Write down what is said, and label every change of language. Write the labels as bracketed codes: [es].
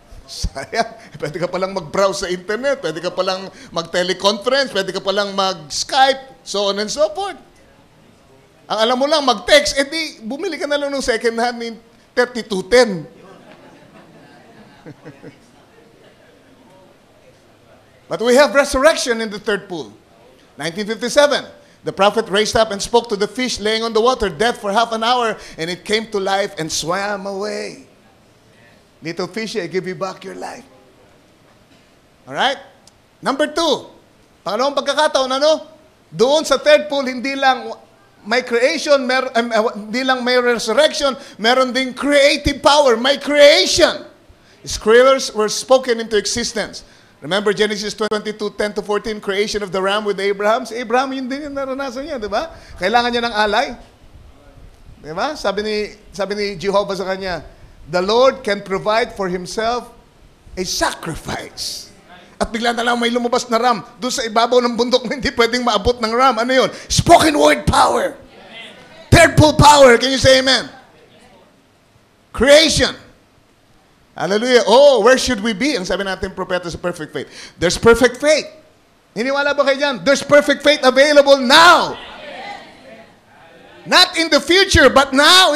[tl] Sayang. Pwede ka palang mag-browse sa internet, pwede ka palang mag-teleconference, pwede ka palang mag-Skype, so on and so forth. Ang alam mo lang, mag-text, di bumili ka na lang ng second hand ni 3210. [en] But we have resurrection in the third pool. 1957, the prophet raised up and spoke to the fish laying on the water, dead for half an hour, and it came to life and swam away. Little fishy, I give you back your life. [tl] Alright? Number 2, pangalawang pagkakataon, doon sa third pool, hindi lang may creation, hindi lang may resurrection, meron ding creative power, may creation. [en] Scriptures were spoken into existence. Remember Genesis 22:10-14, creation of the ram with Abraham? [tl] Si Abraham, yun din yung naranasan niya, di ba? Kailangan niya ng alay. Di ba? Sabi ni Jehovah sa kanya, [en] the Lord can provide for Himself a sacrifice. [tl] At bigla na lang may lumabas na ram. Doon sa ibabaw ng bundok na hindi pwedeng maabot ng ram. Ano yun? [en] Spoken word power. Third pool power. Can you say amen? Creation. Hallelujah. Oh, where should we be? [tl] Ang sabi natin, propeta sa [en] perfect faith. There's perfect faith. [tl] Hiniwala ba kayo dyan? [en] There's perfect faith available now. Not in the future, but now.